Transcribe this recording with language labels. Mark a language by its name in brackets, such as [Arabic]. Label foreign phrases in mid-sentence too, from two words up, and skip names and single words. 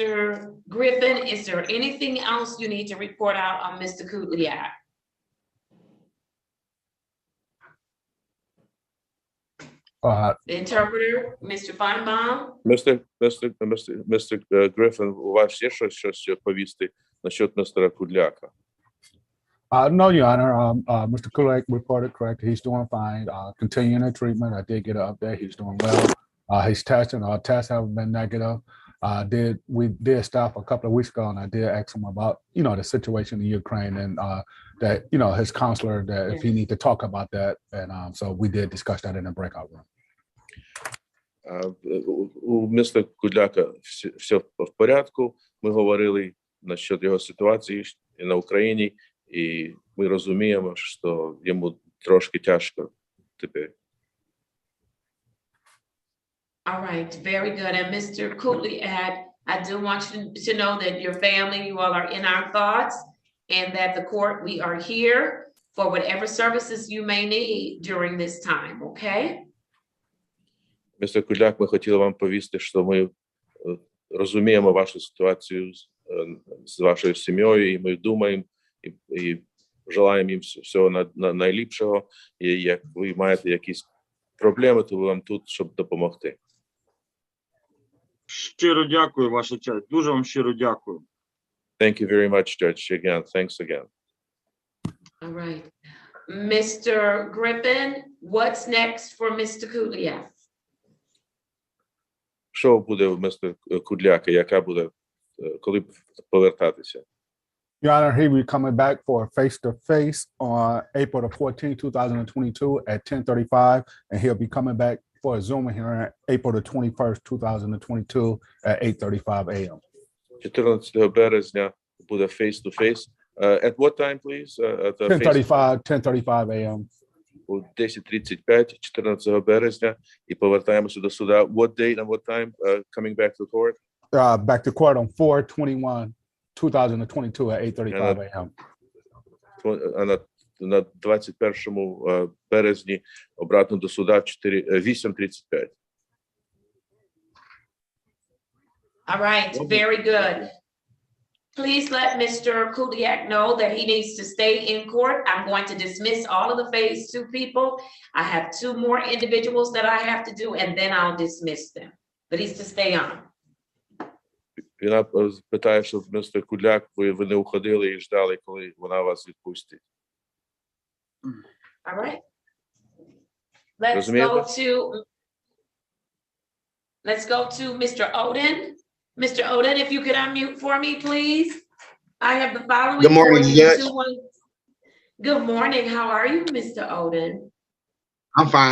[English] Griffin, is there anything else you need to report out on Mr. Kudliak? The interpreter, Mr. Feinbaum? Mr. Griffin, [Ukrainian] у вас є щось повісти насчет містера Кудляка? [English] No, Your Honor. Mr. Kulak reported correct. He's doing fine. Continuing the treatment. I did get an update. He's doing well. He's testing. Our tests haven't been negative. We did stop a couple of weeks ago, and I did ask him about, the situation in Ukraine, and that, his counselor, that if he need to talk about that. And so we did discuss that in the breakout room. [Ukrainian] У містера Кудляка все в порядку. Ми говорили насчет його ситуації на Україні, і ми розуміємо, що йому трошки тяжко тепер. [English] All right, very good. And Mr. Kudliak, I do want you to know that your family, you all are in our thoughts, and that the court, we are here for whatever services you may need during this time, okay? [Ukrainian] Містер Кудляк, ми хотіли вам повісти, що ми розуміємо вашу ситуацію з вашою сім'єю, і ми думаємо і желаємо їм всього найліпшого. І як ви маєте якісь проблеми, то ви вам тут, щоб допомогти. Щиро дякую, ваша честь. Дуже вам щиро дякую. [English] Thank you very much, Judge. Again, thanks again. All right. Mr. Griffin, what's next for Mr. Kudliak? [Ukrainian] Що буде у містера Кудляка? Яка буде, коли повертатися? [English] Your Honor, he will be coming back for a face-to-face on April the 14th, 2022 at 10:35, and he'll be coming back for a Zoom hearing April the 21st, 2022 at 8:35 a.m. [Ukrainian] 14 березня буде face-to-face. [English] At what time, please? 10:35 a.m. [Ukrainian] У 10:35, 14 березня, і повертаємося до суда. [English] What date and what time coming back to court? Back to court on 4/21/2022 at 8:35 a.m. [Ukrainian] На 21 березні обратно до суда 8:35. [English] All right, very good. Please let Mr. Kudliak know that he needs to stay in court. I'm going to dismiss all of the phase 2 people. I have 2 more individuals that I have to do, and then I'll dismiss them. But he's to stay on. [Ukrainian] Вона питає, щоб містер Кудляк, ви не уходили і ждали, коли вона вас відпустить. [English] All right. Let's go to Mr. Oden. Mr. Oden, if you could unmute for me, please. I have the following. Good morning, Judge. Good morning. How are you, Mr. Oden?